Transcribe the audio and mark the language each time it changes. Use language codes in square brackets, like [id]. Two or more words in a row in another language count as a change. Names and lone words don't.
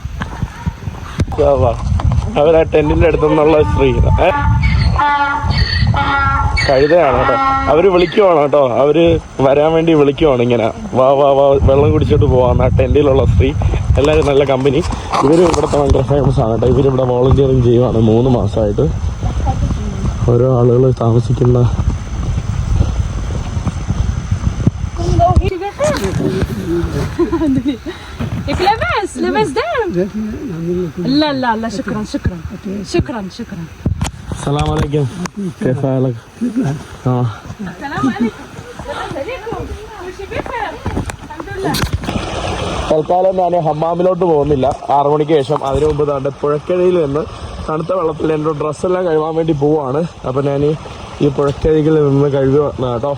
[ml] അവർ ആ ടെൻറ്റിൻ്റെ അടുത്തുനിന്നുള്ള സ്ത്രീ കഴുതയാണ് കേട്ടോ. അവർ വിളിക്കുവാണ് കേട്ടോ, അവർ വരാൻ വേണ്ടി വിളിക്കുവാണ് ഇങ്ങനെ, വാ വാ വാ വെള്ളം കുടിച്ചിട്ട് പോവാന്ന്. ആ ടെൻറ്റിലുള്ള സ്ത്രീ എല്ലാവരും നല്ല കമ്പനി. ഇവരും ഇവിടുത്തെ ഭയങ്കര ഫേമസ് ആണ് കേട്ടോ. ഇവരിവിടെ വോളണ്ടിയറിങ് ചെയ്യുവാണ് 3 മാസമായിട്ട്. ഓരോ ആളുകൾ താമസിക്കുന്ന [ar] السلام عليكم كيف حالك؟ [ml] തൽക്കാലം ഞാൻ ഹമ്മാമിലോട്ട് പോകുന്നില്ല 6 മണിക്ക് ശേഷം. അതിനു മുമ്പ് താണ്ട് പുഴക്കരയിൽ നിന്ന് തണുത്ത വെള്ളത്തിൽ എൻ്റെ ഡ്രസ്സെല്ലാം കഴുകാൻ വേണ്ടി പോവാണ്. അപ്പം ഞാൻ ഈ പുഴക്കരയിൽ നിന്ന് കഴുകുക കേട്ടോ.